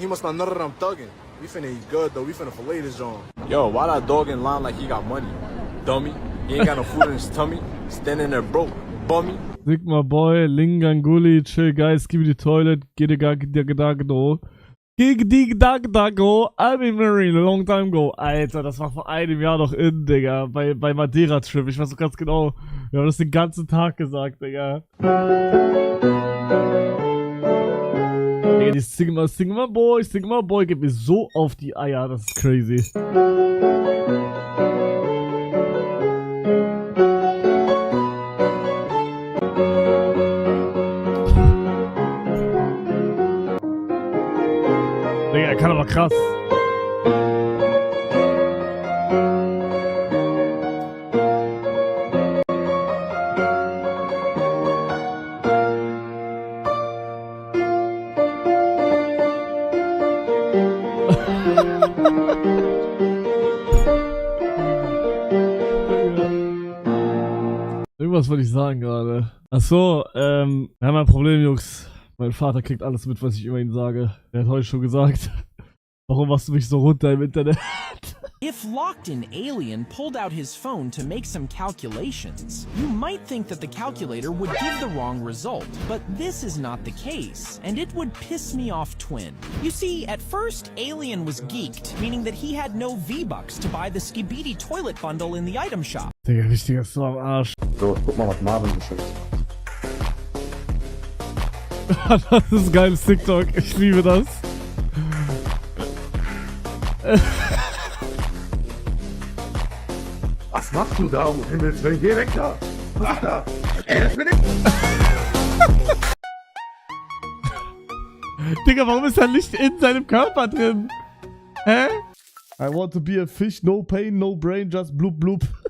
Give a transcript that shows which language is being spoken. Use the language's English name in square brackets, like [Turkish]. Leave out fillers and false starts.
[English] He must not know that I'm thugging. We finna eat good, though. We finna fillet this joint. Yo, why that dog in line like he got money? Dummy. He ain't got no food in his tummy. Standing there broke. Bummy. Sigma Boy, Linganguli, chill guys, give me the toilet, get a Gig-Dag-Dag-Do. Gig-Dig-Dag-Dag-Do, I've been married a long time ago. [German] Alter, das war vor einem Jahr noch in, Digga, bei Madeira-Trip. Ich weiß so ganz genau, wir haben das den ganzen Tag gesagt, Digga. Digga, die Sigma Boy geht mir so auf die Eier, das ist crazy. Digga, er kann aber krass. Irgendwas wollte ich sagen gerade. Achso, wir haben ein Problem, Jungs. Mein Vater kriegt alles mit, was ich über ihn sage. Er hat heute schon gesagt, warum machst du mich so runter im Internet? [English] If Locked-In Alien pulled out his phone to make some calculations, you might think that the calculator would give the wrong result, but this is not the case, and it would piss me off twin. You see, at first, Alien was geeked, meaning that he had no V-Bucks to buy the Skibidi toilet bundle in the item shop. [German] Digga, wichtiger ist so am Arsch. So, guck mal, was Marvin geschickt. Das ist geiles TikTok, ich liebe das. Was machst du da, um Himmels Willen? Geh weg da! Was ist da? Ey, das bin ich! Digga, warum ist da Licht in seinem Körper drin? Hä? [English] I want to be a fish, no pain, no brain, just blub blub.